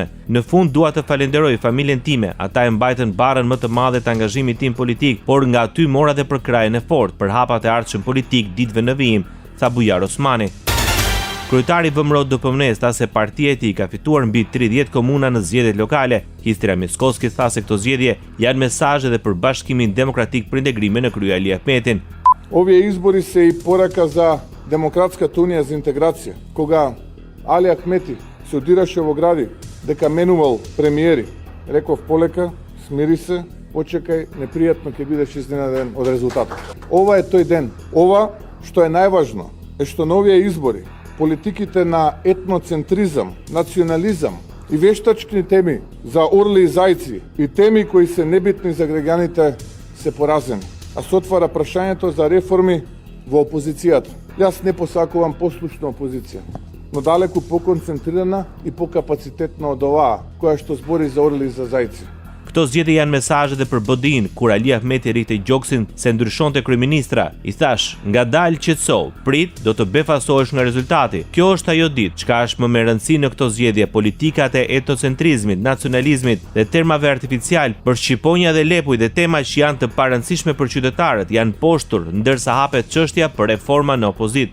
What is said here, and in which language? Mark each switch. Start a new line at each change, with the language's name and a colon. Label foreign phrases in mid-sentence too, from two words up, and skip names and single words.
Albanian: Në fund dua të falenderoj familjen time. Ata e mbajtën barrën më të madhe të angazhimit tim politik, por nga aty mora dhe për krajen e fortë për hapat e ardhshëm politik ditëve në vijim, tha Bujar Osmani. Kryetari VMRO DPMNE tha se partia e tij ka fituar mbi 30 komuna në zgjedhjet lokale. Histria Mickoski tha se këto zgjedhje janë mesazhe dhe për Bashkimin Demokratik për integrimin në krye Ali Ahmetin.
Macedonian: Ovие избори се и порака за Демократската унија за интеграција. Кога Али Ахмети се одираше во гради дека менувал премиери, реков полека, смири се, почекај, непријатно ќе бидеш изненаден од резултатот. Ова е тој ден. Ова што е најважно е што на овие избори политиките на етноцентризам, национализам и вештачки теми за орли и зајци и теми кои се небитни за граѓаните се поразени. А се отвара прашањето за реформи во опозицијата. Јас не посакувам послушна опозиција, но далеку поконцентрирана и покапацитетна од оваа, која што збори за орли и за зајци.
Albanian: Këto zgjedhje janë mesazhe dhe për BDI-n, kur Ali Ahmeti rrihte gjoksin se ndryshonte kryeministra. I thash, ngadalë qetëso, prit, do të befasohesh nga rezultati. Kjo është ajo ditë, çka është më me rëndësi në këto zgjedhje, politikat e etnocentrizmit, nacionalizmit dhe termave artificial për shqiponja dhe lepuj dhe tema që janë të parëndësishme për qytetarët, janë poshtur, ndërsa hapet çështja për reforma në opozit.